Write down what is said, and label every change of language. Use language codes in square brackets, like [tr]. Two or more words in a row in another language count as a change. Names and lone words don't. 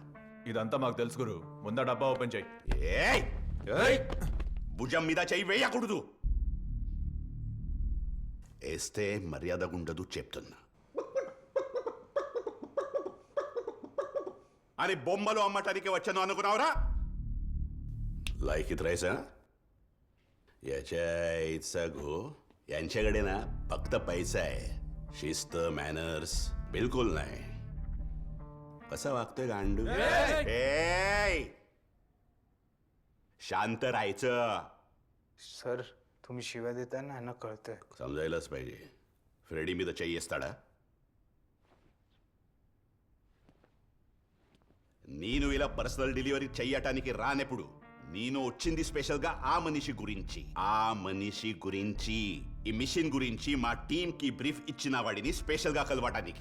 [te] ఇదంతా మాకు తెలుసు గురు. ముందా డబ్బా ఓపెన్ చేయి. ఏయ్ ఏయ్, భుజం మీద చెయ్యి వేయకూడదు. వేస్తే మర్యాదగుండదు చెప్తున్నా. అని బొమ్మలు అమ్మటానికి వచ్చాను అనుకున్నావురా? [mr] लायक इथं राहायचं ना? याच्या आईचा गो यांच्याकडे ना फक्त पैसा आहे, शिस्त मॅनर्स बिलकुल नाही. कसं वागतोय गांडू? शांत राहायचं. सर तुम्ही शिव्या देताय ना, यांना कळतंय. समजायलाच पाहिजे. [te] फ्रेडी మీద చెయ్యేస్తాడా? నేను ఇలా పర్సనల్ డెలివరీ చెయ్యటానికి రానెప్పుడు నేను వచ్చింది స్పెషల్ గా ఆ మనిషి గురించి ఈ మిషన్ గురించి మా టీమ్ కి బ్రీఫ్ ఇచ్చిన వాడిని స్పెషల్ గా కలవటానికి.